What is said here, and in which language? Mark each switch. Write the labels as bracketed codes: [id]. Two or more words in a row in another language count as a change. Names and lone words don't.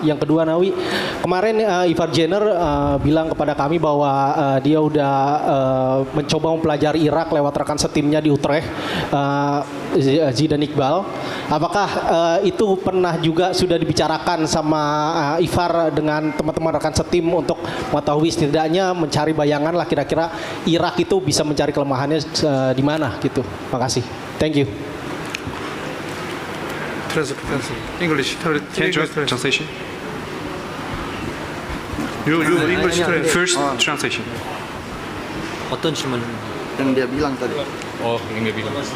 [id] Yang kedua, Nawi, kemarin Ivar Jenner bilang kepada kami bahwa dia udah mencoba mempelajari Irak lewat rekan setimnya di Utrecht, Zidane Iqbal. Apakah itu pernah juga sudah dibicarakan sama Ivar dengan teman-teman rekan setim untuk mengetahui setidaknya mencari bayangan lah kira-kira Irak itu bisa mencari kelemahannya di mana gitu. Makasih. [en] Thank you. English translation. You English First translation. [ko] 어떤 질문? [id] Yang dia bilang tadi. Oh, yang dia bilang.